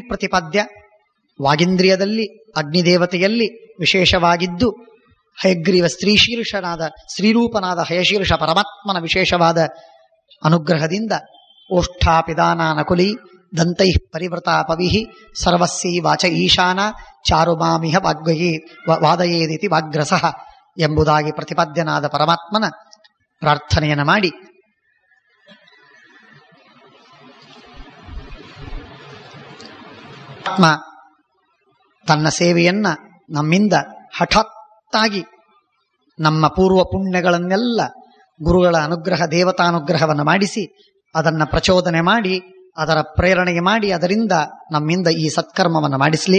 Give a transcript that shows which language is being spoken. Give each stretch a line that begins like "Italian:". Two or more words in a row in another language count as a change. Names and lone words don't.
Kannada: ಪ್ರತಿಪಾದ್ಯ, ವಾಗಿಂದ್ರಿಯದಲ್ಲಿ ಅಗ್ನಿದೇವತೆಯಲ್ಲಿ ವಿಶೇಷವಾಗಿದ್ದು ಹಯಗ್ರೀವ ಶ್ರೀರೂಪನಾದ ಹಯಶೀರ್ಷ ಪರಮಾತ್ಮನ ವಿಶೇಷವಾದ ಅನುಗ್ರಹದಿಂದ
Sanskrit: ಓಷ್ಠಾಪಿದಾನಾನಕುಲಿ ದಂತೈ ಪರಿವೃತಾಪವಿ ಸರ್ವಸ್ಯೈ ವಾಚ ಈಶಾನ ಚಾರುಮಾಮಿಹ ವಾದಯೇದಿತಿ ವಾಗ್ರಸಃ
Kannada: ಎಂಬುದಾಗಿ ಪ್ರತಿಪಾದ್ಯನಾದ ಪರಮಾತ್ಮನ ಪ್ರಾರ್ಥನೆಯನ್ನು ಮಾಡಿ ಆತ್ಮ ತನ್ನ ಸೇವೆಯನ್ನ ನಮ್ಮಿಂದ ಹಠಾತ್ತಾಗಿ ನಮ್ಮ ಪೂರ್ವ ಪುಣ್ಯಗಳನ್ನೆಲ್ಲ ಗುರುಗಳ ಅನುಗ್ರಹ, ದೇವತಾನುಗ್ರಹವನ್ನು ಮಾಡಿಸಿ ಅದನ್ನು ಪ್ರಚೋದನೆ ಮಾಡಿ, ಅದರ ಪ್ರೇರಣೆಗೆ ಮಾಡಿ, ಅದರಿಂದ ನಮ್ಮಿಂದ ಈ ಸತ್ಕರ್ಮವನ್ನು ಮಾಡಿಸಲಿ.